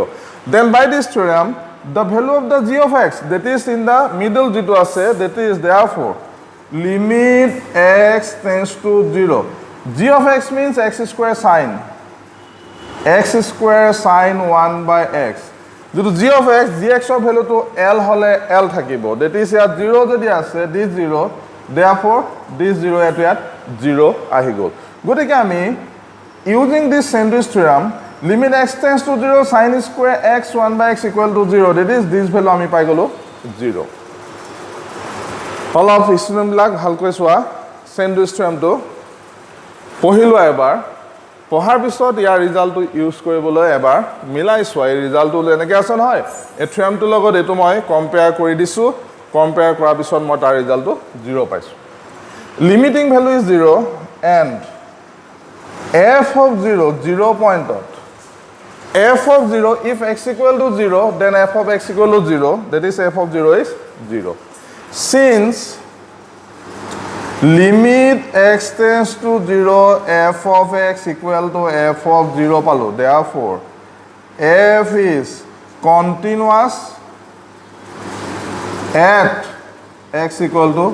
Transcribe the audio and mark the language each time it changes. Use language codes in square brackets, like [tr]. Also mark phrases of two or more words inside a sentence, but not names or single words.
[en] Then by this theorem, the value of the g of x that is in the middle [as] যিটো আছে, [en] that is therefore limit x tends to 0. G of x means x square sine 1 by x. [as] যেটো [en] g of x gx [as] ৰ ভ্যালুটো l হলে l থাকিব [en] that is [as] ইয়াত 0 যদি আছে [en] this 0 therefore this 0 [as] ইয়াত 0 আহি গল গতিকে আমি [en] using this sandwich theorem limit x tends to 0 sin square x 1 by x equal to 0 that is this value [as] আমি পাই গলো [en] 0 all of [as] student বিলাক ভালকৈ চোৱা [en] sandwich theorem [as] to পঢ়িলো এবাৰ পঢ়াৰ পিছত ইয়াৰ ৰিজাল্টটো ইউজ কৰিবলৈ এবাৰ মিলাই চোৱা এই ৰিজাল্টটো এনেকৈ আছে নহয় এই থিওৰামটোৰ লগত এটো মই কম্পেয়াৰ কৰি দিছো কম্পেয়াৰ কৰাৰ পিছত মই তাৰ ৰিজাল্টটো 0 পাইছো [en] limiting value is [as] 0 [en] and f of 0 0 point f of 0 if x equal to 0 then f of x equal to 0 that is f of 0 is 0 since limit x tends to 0 f of x equal to f of 0 palo therefore f is continuous at x equal to